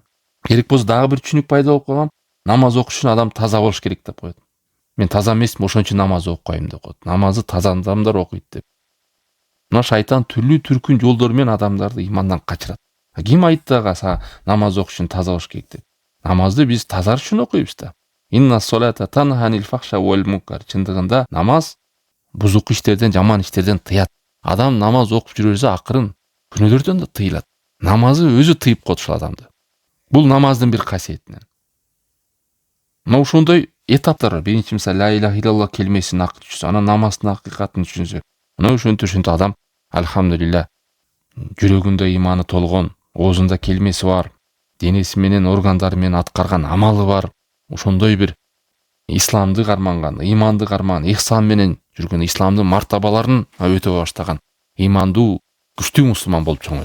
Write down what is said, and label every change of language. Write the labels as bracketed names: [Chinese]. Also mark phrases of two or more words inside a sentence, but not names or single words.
[Kyrgyz] Керек болсо дагы бир түшүнүк пайда болуп калган. Намаз окуш үчүн адам таза болуш керек деп коет. Мен таза эмесмин, ошон үчүн намаз окуйм деп коет. Намазы таза адамдар окуйт деп. Мына шайтан түрлүү түркүн жолдор менен адамдарды имандан качырат. Ким айтты ага намаз окуш үчүн таза болуш керек деп? Намазды биз тазар үчүн окуйбуз да. [Arabic] إن الصلاة تنهى عن الفحشاء والمنكر. [Kyrgyz] Чындыгында намаз бузук иштерден, жаман иштерден тыят. Адам намаз окуп жүрө берсе акырын күнөөлөрдөн да тыйылат. Намазы өзү тыйып коет ушул адамды. Бул намаздын бир касиетинен. Мына ошондой этаптар бар. Биринчи мисалы [Arabic] لا إله إلا الله [Kyrgyz] келмесин акы түшүнсө, анан намаздын акыйкатын түшүнсө. Мына ошентип адам альхамдулилля жүрөгүндө иманы толгон, оозунда келмеси бар, денеси менен органдары менен аткарган амалы бар. Ошондой бир исламды карманган, иманды карманган, ихсан менен жүргөн, исламдын мартабаларын өтө баштаган имандуу, күчтүү мусулман болуп чоңойт.